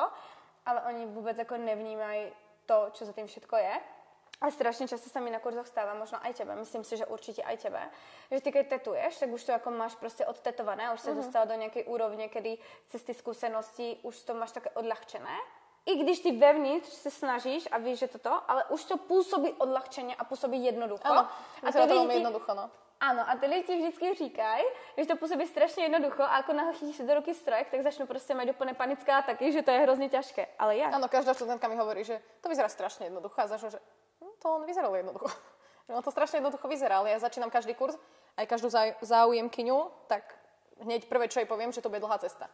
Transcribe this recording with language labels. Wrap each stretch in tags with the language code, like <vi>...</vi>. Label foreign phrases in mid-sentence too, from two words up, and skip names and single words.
<sk>Ale oni vôbec ako nevnímajú to, čo za tým všetko je. A strašne často sa mi na kurzoch stáva, možno aj tebe, myslím si, že určite aj tebe, že ty keď tetuješ, tak už to ako máš proste odtetované, už sa dostala do nejakej úrovne, kedy cez ty skúsenosti už to máš také odľahčené.</sk> <cs>I když ty vevnitř se snažíš a víš, že toto, ale už to působí odľahčeně a působí jednoducho.</cs> <sk>Áno, a to veľmi jednoducho, no. Áno,</sk> <cs>a ty lidi ti vždycky říkají, že to působí strašně</cs> <sk>jednoducho a ako nachytíš do ruky strojek, tak začnú proste mať úplne panické ataky, že to je hrozně ťažké. Ale ja. Áno, každá študentka mi hovorí, že to vyzerá strašne jednoducho a začnú, že to on vyzeralo jednoducho. No to strašne jednoducho vyzerá, ale ja začínam každý kurz, aj každú záujemkyňu, tak hneď prvé, čo jej poviem, že to bude dlhá cesta.</sk>